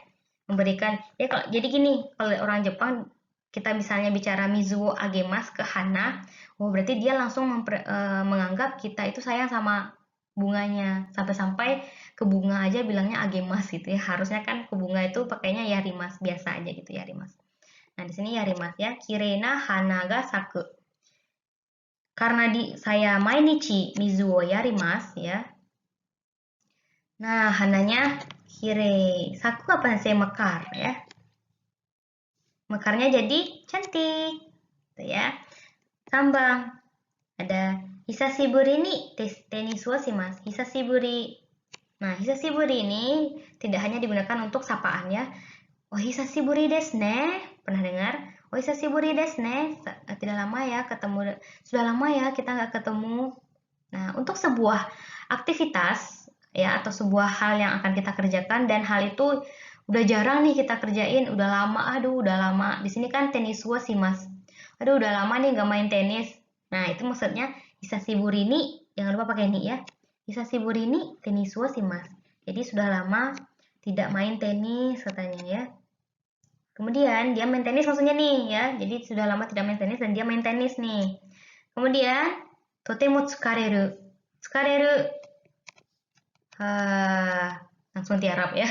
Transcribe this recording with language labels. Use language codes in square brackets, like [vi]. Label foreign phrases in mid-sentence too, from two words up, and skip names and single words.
[id] Memberikan ya kalau jadi gini, kalau orang Jepang kita misalnya bicara [ja] 水をあげます [id] ke hana, berarti dia langsung menganggap kita itu sayang sama bunganya. Sampai-sampai ke bunga aja bilangnya agemasu gitu ya. Harusnya kan ke bunga itu pakainya yarimasu biasa aja gitu, yarimasu. Nah, di sini [ja] yarimasu ya. 綺麗な花が咲く. [id] Karena saya [ja] 毎日水をやります ya. [id] Nah, hananya kire. Saku apa sih? Mekar ya. Mekarnya jadi cantik. Tuh ya. Sambang. Ada [ja] 久しぶりにテニスをします. Hisashiburi. [id] Nah, hisashiburi ini tidak hanya digunakan untuk sapaan ya. [ja] Oh, 久しぶりですね. [id] Pernah dengar? [ja] Oh, 久しぶりですね. [id] Tidak lama ya ketemu. Sudah lama ya kita nggak ketemu. Nah, untuk sebuah aktivitas ya atau sebuah hal yang akan kita kerjakan dan hal itu udah jarang nih kita kerjain, udah lama, aduh udah lama. Di sini kan [ja] テニスをします. [id] Aduh udah lama nih nggak main tenis. Nah, itu maksudnya [ja] 久しぶりに, [id] jangan lupa pakai ni ya. [ja] 久しぶりにテニスをします. [id] Jadi sudah lama tidak main tenis katanya ya. Kemudian dia main tenis maksudnya nih ya. Jadi sudah lama tidak main tenis dan dia main tenis nih. Kemudian [ja] とても疲れる. [id] Tsukareru. Langsung tiarap ya.